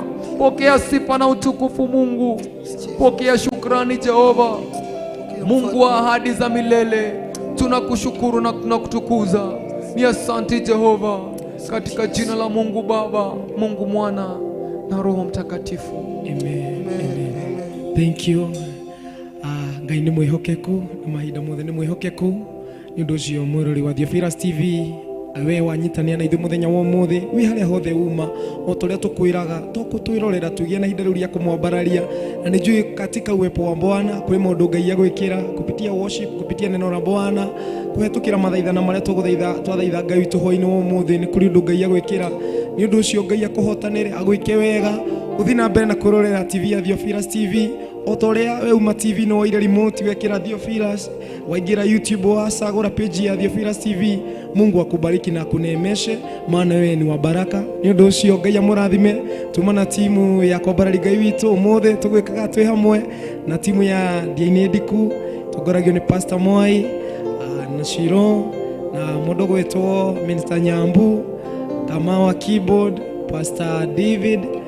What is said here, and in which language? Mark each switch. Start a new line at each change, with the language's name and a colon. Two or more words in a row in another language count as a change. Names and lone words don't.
Swahili: Pokea sifa na utukufu Mungu. Pokea shukrani Jehova, Mungu wa ahadi za milele. Tunakushukuru na tunakutukuza. Ni asante Jehova, katika jina la Mungu Baba, Mungu Mwana na Roho Mtakatifu.
English: Amen. Amen. Thank you.
Kikuyu: Ngai nĩ mwĩhokeku na mahinda mothe nĩ mwĩhokeku. Nĩ ũndũ ũcio mwĩrori wa Theophilus TV, we wanyitania na ithuĩ mũthenya wa ũmũthĩ, wĩ harĩa hothe uma, o ta ũrĩa tũkwĩraga tũkwĩrorera tugie na ihinda rĩu rĩa kũmwambararia. Na nĩ njũĩ
Swahili: katika uwepo wa Bwana
Kikuyu: kũrĩ maũndũ Ngai agwĩkĩra
Swahili: kupitia worship, kupitia neno la Bwana,
Kikuyu: kũhetũkĩra mathaithana marĩa twathaitha Ngai witũ hwaĩ-inĩ wa ũmũthĩ. Nĩ kũrĩ ũndũ Ngai agwĩkĩra. Nĩ ũndũ ũcio Ngai akũhotanĩre, agwĩke wega, ũthiĩ na mbere na kwĩrorera TV ya Theophilus TV. O ta ũrĩa we uma TV no waire remote wekĩra Theophilus, waingira YouTube wasagũra page ya Theophilus TV.
Swahili: Mungu akubariki na akuneemeshe, maana wewe ni wa baraka.
Kikuyu: Nĩ ũndũ ũcio Ngai amũrathime. Tuma na timu ya kwambararia Ngai witũ ũmũthĩ tũgwĩkaga twĩ hamwe na timu ya NJATHA-INI ndiku tongoragio nĩ Pastor Mwai na Shiro na mũndũ gwĩtwo Minister Nyambu, Kama wa keyboard, Pastor David